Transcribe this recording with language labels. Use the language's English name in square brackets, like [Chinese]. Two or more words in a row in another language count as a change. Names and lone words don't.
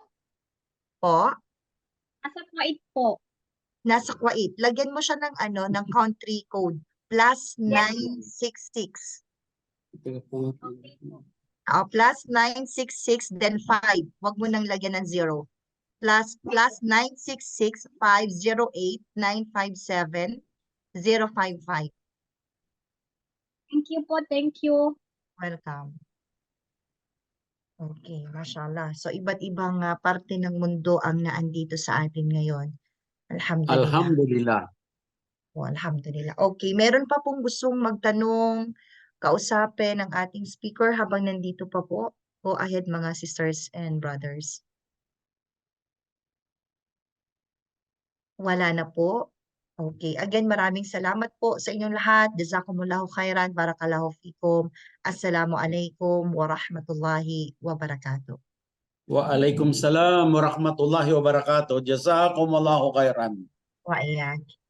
[Filipino] po, Nasa Kuwait po. nasa Kuwait, lagyan mo siya ng [English] country code, [Filipino] plus [English] Yes. 966. [Filipino] Okay po. [English] Plus 966, then 5. [Filipino] Huwag mo nang lagyan ng 0. [English] Plus 966-508-957-055. Thank you po, thank you. Welcome. Okay, mashallah. [Filipino] So, iba't ibang parte ng mundo ang naandito sa atin ngayon. [Arabic] Alhamdulillah. Alhamdulillah. Oh, alhamdulillah. [Filipino] Okay, meron pa pong gustong magtanong kausapin ang ating speaker habang nandito pa po? [English] Go ahead mga sisters and brothers. [Filipino] Wala na po. Okay. Again, maraming salamat po sa inyong lahat. [Arabic] جزاكم الله خيرا. بارك الله فيكم. السلام عليكم ورحمة الله وبركاته. وعليكم السلام ورحمة الله وبركاته. جزاكم الله خيرا. وإياك.